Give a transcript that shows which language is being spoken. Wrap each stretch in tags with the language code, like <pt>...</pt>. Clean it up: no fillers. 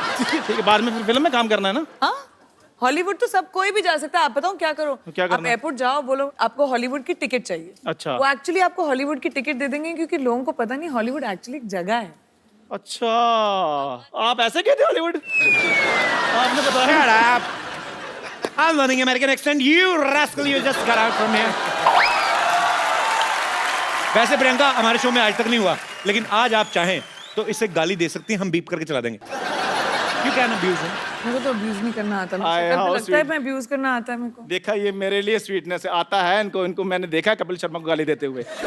<hi>ठीक है, बाद में फिर फिल्म में काम करना है ना? हाँ, हॉलीवुड तो सब कोई भी जा सकता है। आप बताओ क्या करो? क्या करना आप एयरपोर्ट जाओ, बोलो आपको हॉलीवुड की टिकट चाहिए। अच्छा। वो एक्चुअली आपको हॉलीवुड की टिकट दे देंगे, क्योंकि लोगों को पता नहीं हॉलीवुड एक्चुअली एक जगह है। अच्छा, आप ऐसे कहते हॉलीवुड? आपने बताया।</hi> <en>Shut up. I'm learning American accent. You rascal, you just got out from here.</en> <hi>वैसे प्रियंका हमारे शो में आज तक नहीं हुआ, लेकिन आज आप चाहें तो इसे गाली दे सकती हैं, हम बीप करके चला देंगे।</hi> <en>You can abuse him.</en> <hi>मेरे को तो अब्यूज नहीं करना आता। मुझे आए, शक्ल पे</hi> <en>how</en> <hi>लगता है</hi> <en>sweet.</en> <hi>मैं अब्यूज करना आता है मेरे को। देखा, ये मेरे लिए स्वीटनेस आता है इनको मैंने देखा है कपिल शर्मा को गाली देते हुए।</hi>